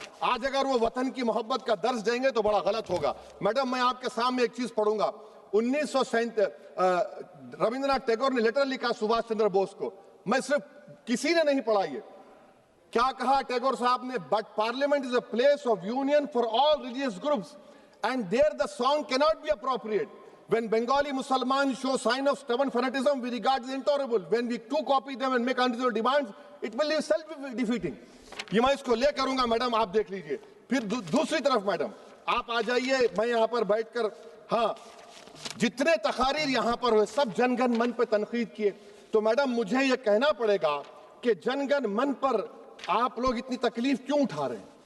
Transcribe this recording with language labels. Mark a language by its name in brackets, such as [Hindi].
[Hindi] आज अगर वो वतन की मोहब्बत का दर्ज देंगे तो बड़ा गलत होगा। मैडम, मैं आपके सामने एक चीज पढ़ूंगा। 1937 रविंद्रनाथ टैगोर ने लेटर लिखा सुभाष चंद्र बोस को, मैं सिर्फ किसी ने नहीं पढ़ा ये। क्या कहा टैगोर साहब ने? [English] But parliament is a place of union for all religious groups and there the song can not be appropriate. When Bengali Muslims show sign of stubborn fanaticism, we regard it as intolerable. When we too copy them and make unreasonable demands, it will be self-defeating. [Hindi] ये मैं इसको ले करूंगा madam, आप देख लीजिए। फिर दूसरी तरफ मैडम आप आ जाइए, मैं यहाँ पर बैठकर, हाँ, जितने तकारीर यहाँ पर हुए सब जनगण मन पर तनकीद किए। तो मैडम मुझे ये कहना पड़ेगा कि जनगण मन पर आप लोग इतनी तकलीफ क्यों उठा रहे हैं?